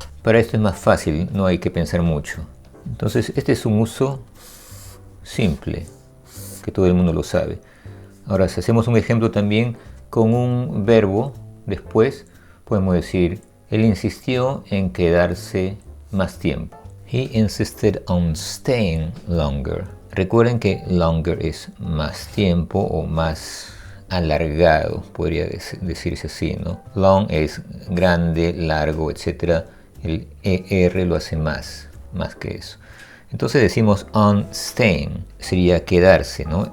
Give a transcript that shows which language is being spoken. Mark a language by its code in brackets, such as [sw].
[es] Para esto es más fácil, no hay que pensar mucho. Entonces, este es un uso simple, que todo el mundo lo sabe. Ahora, si hacemos un ejemplo también con un verbo, después podemos decir, él insistió en quedarse más tiempo. [en] He insisted on staying longer. [es] Recuerden que longer es más tiempo o más alargado, podría decirse así, ¿no? Long es grande, largo, etc. El ER lo hace más que eso. Entonces decimos [en] on staying, [es] sería quedarse, ¿no?